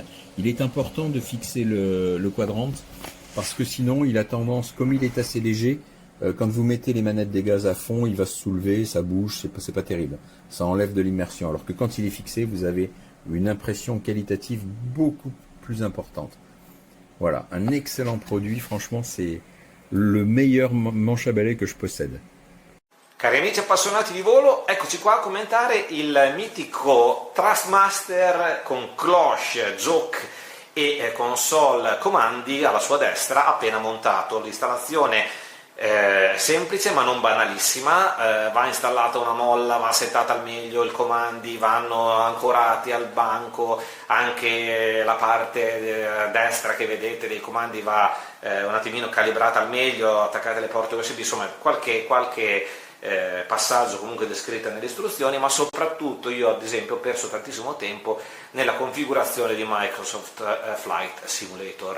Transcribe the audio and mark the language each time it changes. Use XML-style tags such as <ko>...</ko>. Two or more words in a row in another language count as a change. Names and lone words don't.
<fr>Il est important de fixer le quadrante parce que sinon il a tendance, comme il est assez léger, quand vous mettez les manettes des gaz à fond, il va se soulever, ça bouge, c'est pas terrible. Ça enlève de l'immersion. Alors que quand il est fixé, vous avez une impression qualitative beaucoup plus importante. Voilà, un excellent produit, franchement c'est le meilleur manche à balai que je possède.</fr> <it>Cari amici appassionati di volo, eccoci qua a commentare il mitico Thrustmaster con cloche, joke e console comandi alla sua destra appena montato. L'installazione semplice ma non banalissima, va installata una molla, va settata al meglio, i comandi vanno ancorati al banco, anche la parte destra che vedete dei comandi va un attimino calibrata al meglio, attaccate le porte USB, insomma qualche passaggio comunque descritto nelle istruzioni, ma soprattutto io ad esempio ho perso tantissimo tempo nella configurazione di Microsoft Flight Simulator.</it>